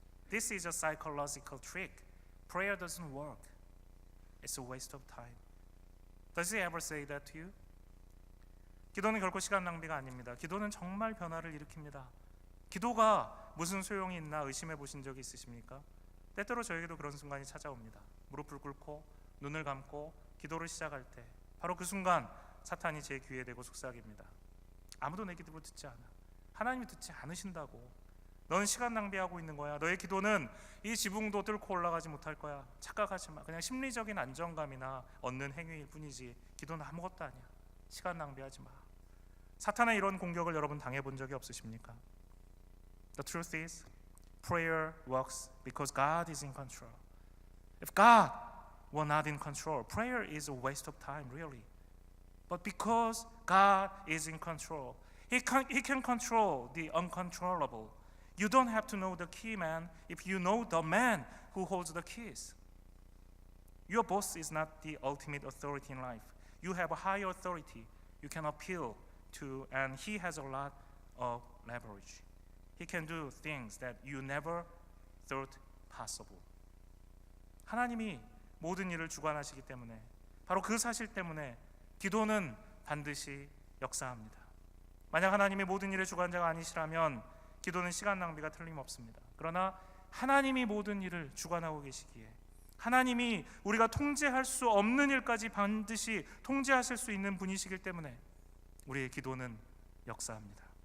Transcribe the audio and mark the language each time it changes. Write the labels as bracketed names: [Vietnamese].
[English] This is a psychological trick. Prayer doesn't work. It's a waste of time. Does he ever say that to you? [Korean] 기도는 결코 시간 낭비가 아닙니다. 기도는 정말 변화를 일으킵니다. 기도가 무슨 소용이 있나 의심해 보신 적이 있으십니까? 때때로 저에게도 그런 순간이 찾아옵니다. 무릎을 꿇고 눈을 감고 기도를 시작할 때 바로 그 순간 사탄이 제 귀에 대고 속삭입니다. 아무도 내 기도를 듣지 않아. 하나님이 듣지 않으신다고. 너는 시간 낭비하고 있는 거야. 너의 기도는 이 지붕도 뚫고 올라가지 못할 거야. 착각하지 마. 그냥 심리적인 안정감이나 얻는 행위일 뿐이지 기도는 아무것도 아니야. 시간 낭비하지 마. 사탄의 이런 공격을 여러분 당해본 적이 없으십니까? [English] The truth is, prayer works because God is in control. If God were not in control, prayer is a waste of time, really. But because God is in control, He can control the uncontrollable. You don't have to know the key man if you know the man who holds the keys. Your boss is not the ultimate authority in life. You have a higher authority you can appeal to, and he has a lot of leverage. He can do things that you never thought possible. [Korean] 하나님이 모든 일을 주관하시기 때문에, 바로 그 사실 때문에 기도는 반드시 역사합니다. 만약 하나님이 모든 일의 주관자가 아니시라면 기도는 시간 낭비가 틀림없습니다. 그러나 하나님이 모든 일을 주관하고 계시기에, 하나님이 우리가 통제할 수 없는 일까지 반드시 통제하실 수 있는 분이시기 때문에 우리의 기도는 역사합니다.